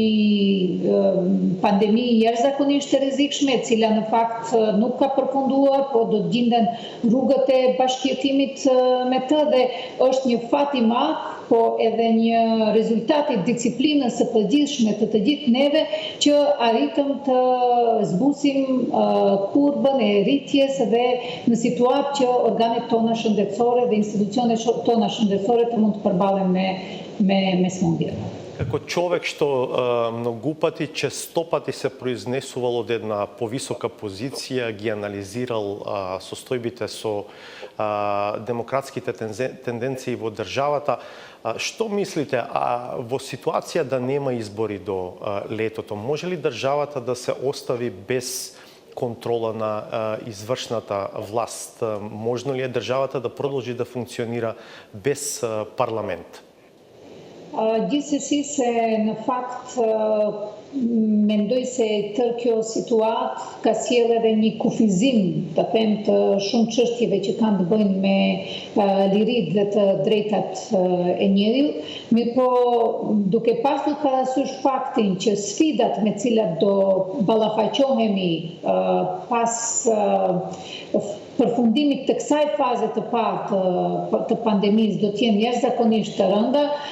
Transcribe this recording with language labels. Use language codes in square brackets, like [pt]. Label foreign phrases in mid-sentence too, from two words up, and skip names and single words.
[sq] një pandemi jashtëzakonisht e rrezikshme, e cila në fakt nuk ka përfunduar, po do të gjenden rrugët e bashkëjetimit me të dhe është një fat I madh, po edhe një rezultat I disiplinës së përgjithshme të gjithë neve që arritëm të zbusim kurbën e rritjes dhe në situatë që organet tona shëndetësore dhe institucionet tona shëndetësore të mund të përballen me smundje. [mk] Како човек што многу пати, често пати се произнесувал од една повисока позиција, ги анализирал состојбите со демократските тенденции во државата, што мислите, во ситуација да нема избори до летото, може ли државата да се остави без контрола на извршната власт? Можно ли е државата да продолжи да функционира без парламент? [sq] Gjithsesi se në fakt mendoj se tërë kjo situatë ka sjellë edhe një kufizim, të them, të shumë çështjeve që kanë të bëjnë me liritë dhe të drejtat e njeriut, mirëpo duke pasur parasysh faktin që sfidat me cilat do ballafaqohemi pas përfundimit të kësaj faze të parë të pandemisë do të jenë jashtëzakonisht të rënda,